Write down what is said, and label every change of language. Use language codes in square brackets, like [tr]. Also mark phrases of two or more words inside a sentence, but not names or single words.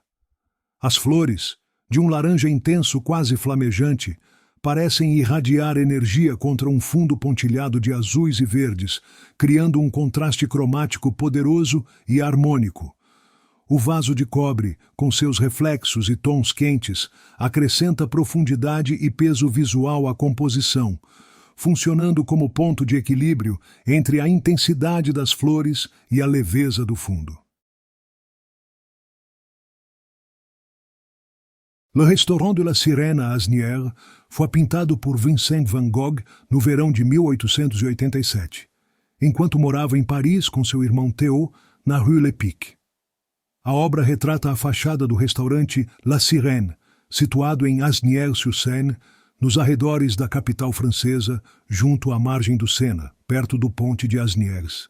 [pt] As flores, de um laranja intenso quase flamejante, parecem irradiar energia contra um fundo pontilhado de azuis e verdes, criando um contraste cromático poderoso e harmônico. O vaso de cobre, com seus reflexos e tons quentes, acrescenta profundidade e peso visual à composição, funcionando como ponto de equilíbrio entre a intensidade das flores e a leveza do fundo. Le Restaurant de la Sirène à Asnières foi pintado por Vincent van Gogh no verão de 1887, enquanto morava em Paris com seu irmão Théo, na Rue Lepic. A obra retrata a fachada do restaurante La Sirène, situado em Asnières-sur-Seine, nos arredores da capital francesa, junto à margem do Sena, perto do ponte de Asnières.